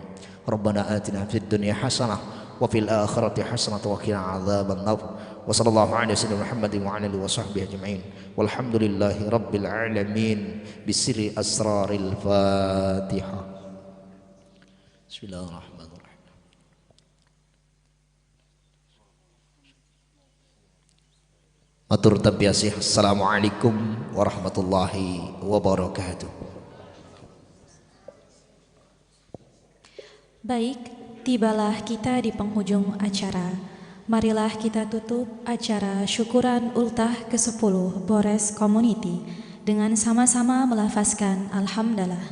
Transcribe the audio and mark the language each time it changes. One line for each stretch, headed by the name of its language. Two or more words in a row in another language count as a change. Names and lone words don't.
Arabic: ربنا آتنا في الدنيا حسنة وفي الآخرة حسنة وقنا عذاب النار. وصلى الله على سيدنا محمد وعلى آله وصحبه أجمعين والحمد لله رب العالمين بسر أسرار الفاتحة. بسم الله الرحمن الرحيم.
Javanese: Matur tabiasih.
Arabic: السلام عليكم ورحمة الله وبركاته.
Indonesian: Baik, tibalah kita di penghujung acara. Marilah kita tutup acara syukuran ultah ke-10 Bores Community dengan sama-sama melafazkan Alhamdulillah.